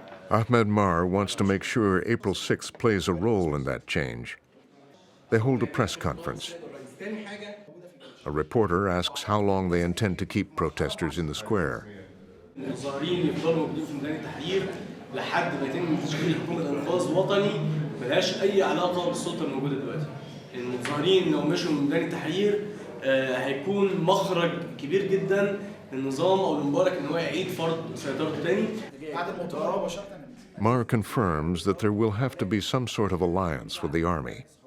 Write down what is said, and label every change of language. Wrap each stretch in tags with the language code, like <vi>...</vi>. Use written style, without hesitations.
<en>Ahmed Mar wants to make sure April 6th plays a role in that change. They hold a press conference. A reporter asks how long they intend to keep protesters in the square.</en> <ar>المظاهرين يفضلوا موجودين في ميدان التحرير لحد ما يتم تشكيل حكومه انقاذ وطني ملهاش اي علاقه بالسلطه الموجوده دلوقتي. المظاهرين لو مشوا من ميدان التحرير هيكون مخرج كبير جدا للنظام او لمبارك ان هو يعيد فرض سيطرته تاني.</ar> <en>Mar confirms that there will have to be some sort of alliance with the army.</en>